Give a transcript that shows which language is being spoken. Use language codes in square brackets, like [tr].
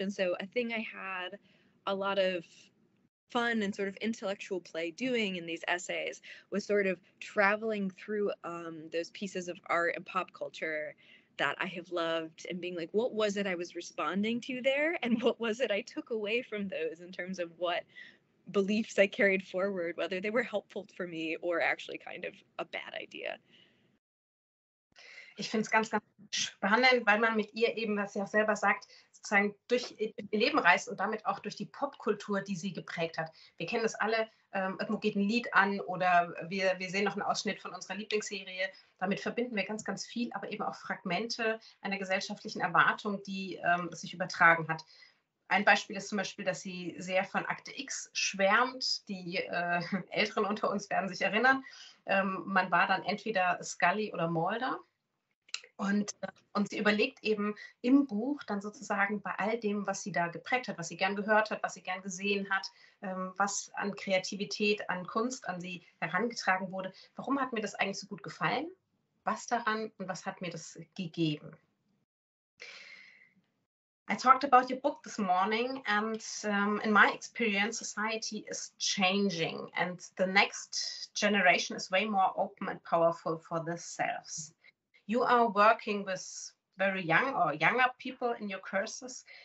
[en] And so a thing I had a lot of fun and sort of intellectual play doing in these essays was sort of traveling through those pieces of art and pop culture that I have loved and being like, what was it I was responding to there? And what was it I took away from those in terms of what beliefs I carried forward, whether they were helpful for me or actually kind of a bad idea. [de] Ich finde es ganz, ganz spannend, weil man mit ihr eben, was sie auch selber sagt, sozusagen durch ihr Leben reist und damit auch durch die Popkultur, die sie geprägt hat. Wir kennen das alle, irgendwo geht ein Lied an oder wir sehen noch einen Ausschnitt von unserer Lieblingsserie. Damit verbinden wir ganz, ganz viel, aber eben auch Fragmente einer gesellschaftlichen Erwartung, die sich übertragen hat. Ein Beispiel ist zum Beispiel, dass sie sehr von Akte X schwärmt. Die Älteren unter uns werden sich erinnern. Man war dann entweder Scully oder Mulder. Und sie überlegt eben im Buch dann sozusagen bei all dem, was sie da geprägt hat, was sie gern gehört hat, was sie gern gesehen hat, was an Kreativität, an Kunst an sie herangetragen wurde. Warum hat mir das eigentlich so gut gefallen? Was daran und was hat mir das gegeben? [en] I talked about your book this morning, and in my experience, society is changing, and the next generation is way more open and powerful for themselves. You are working with very young or younger people in your courses.